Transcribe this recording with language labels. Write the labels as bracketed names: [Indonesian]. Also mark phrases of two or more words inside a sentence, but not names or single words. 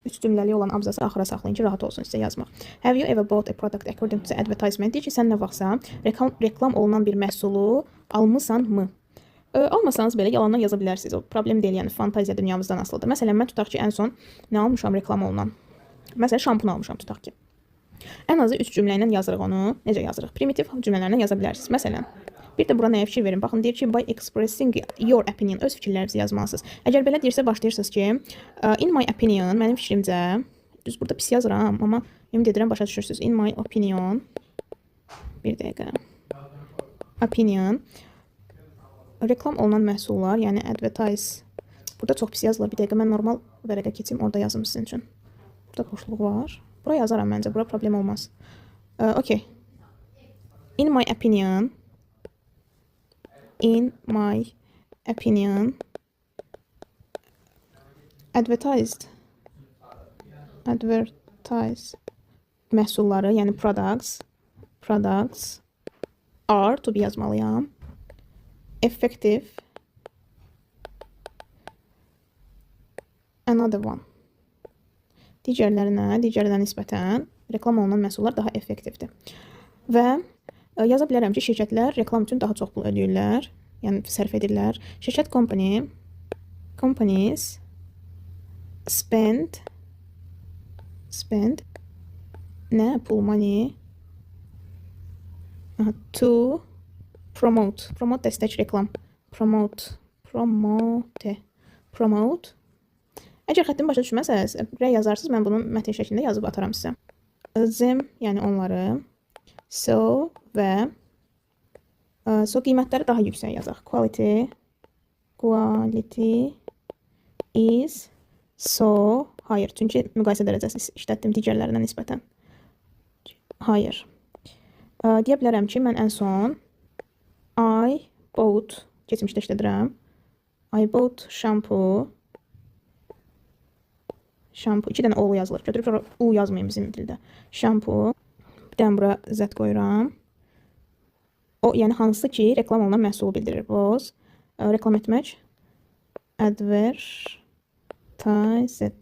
[Azerbaijani] 3 cümləli olan abzası axıra saxlayın ki, rahat olsun sizə yazmaq. [English] Have you ever bought a product according to the advertisement? [Azerbaijani] Deyir ki, sən nə vaxtsa reklam olunan bir məhsulu almısanmı? Almasanız belə yalandan yaza bilərsiniz. O problem deyil, yəni fantaziya dünyamızdan asılıdır. Məsələn, mən tutaq ki, ən son nə almışam reklam olunan? Məsələn, şampun almışam tutaq ki. Ən azı 3 cümlə ilə yazırıq onu. Necə yazırıq? Primitiv cümlələrlə yaza bilərsiniz. Məsələn, bir də bura nəyə fikir verin? Baxın, deyir ki, [English] by expressing your opinion, [Azerbaijani] öz fikirlərinizi yazmalısınız. Əgər belə deyirsə, başlayırsınız ki, [English] in my opinion, [Azerbaijani] mənim fikrimcə, düz burada pis yazıram, amma ümid edirəm başa düşürsünüz. [English] In my opinion, [Azerbaijani] bir dəqiqə, opinion, reklam olunan məhsullar, yəni advertise, burada çox pis yazılır. Bir dəqiqə, mən normal vərəqə keçim, orada yazım sizin üçün. Burada boşluq var. Bura yazaram məncə, bura problem olmaz. Okay. [English] In my opinion, advertised [Azerbaijani] məhsulları, yəni [English] products are, to be yazmalıyam, effective, another one. [Azerbaijani] Digərlərinə nisbətən reklam olunan məhsullar daha effektivdir. Və yaza bilərəm ki, şirkətlər reklam üçün daha çox pul ödəyirlər, yəni sərf edirlər. Şirkət [English] companies spend [Azerbaijani] nə? [English] Pull money to promote [Azerbaijani] dəstək reklam. [English] Promote. [Azerbaijani] Əgər xəttimi başa düşməsəz, rəy yazarsınız, mən bunun mətin şəklində yazıb ataram sizə. Them, yəni onları. So və qiymətləri daha yüksək yazaq. [English] Quality is so higher. [Azerbaijani] Çünki müqayisə dərəcəsi işlətdim digərlərinə nisbətən. [English] Higher. [Azerbaijani] Deyə bilərəm ki, mən ən son [English] I bought, [Azerbaijani] keçmişdə işlədirəm. [English] I bought shampoo. [Azerbaijani] 2 dənə o yazılır. Götürüb u yazmayın bizim dildə. Shampoo. Bir dənə bura z qoyuram. O, yəni hansı ki, reklam olunan məhsulu bildirir. Was, reklam etmək. Advertised.